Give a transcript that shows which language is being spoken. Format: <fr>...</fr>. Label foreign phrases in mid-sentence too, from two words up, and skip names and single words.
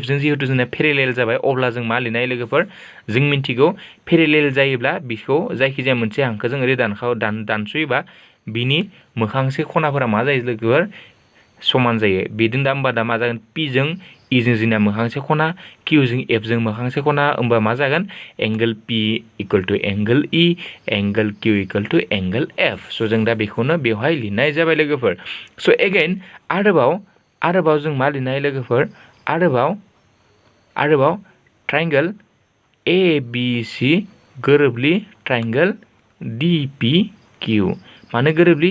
<brx>जों जिहेतु जोंना पेरेलेल जाबाय अब्ला जों मा लिरनाय लोगोफोर जों मिन्थिगौ पेरेलेल जायोब्ला बिखौ जायखिजाया मोनसे हांखो ओरै दानस'योबा बिनि मोखांसे खनाफोरा मा जायो लोगोफोर समान जायो बिदिनो दा होमबा दा मा जागोन P जों E जों जोंना मोखांसे खना Q जों F जों मोखांसे खना होमबा मा जागोन</brx> <en>angle P equal to angle E angle Q equal to angle F</en> <brx>स' जों दा बेखौनो बेवहाय लिरनाय जाबाय लोगोफोर</brx> <en>so again</en> <brx>आरोबाव जों मा लिरनाय लोगोफोर आरोबाव</brx> <en>triangle ABC</en> <brx>गोरोबलि</brx> <en>triangle DPQ</en> <brx>मानो गोरोबलि</brx>